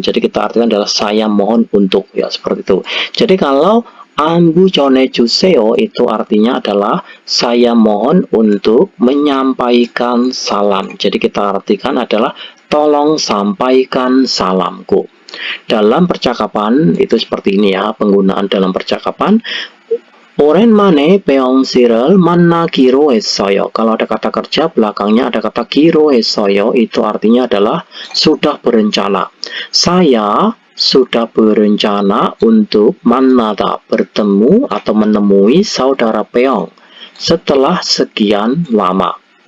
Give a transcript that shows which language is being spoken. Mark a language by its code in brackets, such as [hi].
[id] Jadi kita artikan adalah saya mohon untuk, ya seperti itu. Jadi kalau ambu 전해주세요 itu artinya adalah saya mohon untuk menyampaikan salam. Jadi kita artikan adalah tolong sampaikan salamku. Dalam percakapan itu seperti ini ya, penggunaan dalam percakapan. [ko] 오랜만에 배영씨를 만나기로 했어요. [id] Kalau ada kata kerja belakangnya ada kata 기로 했어요, itu artinya adalah sudah berencana. Saya sudah berencana untuk 만나다, bertemu atau menemui saudara Peong setelah sekian lama.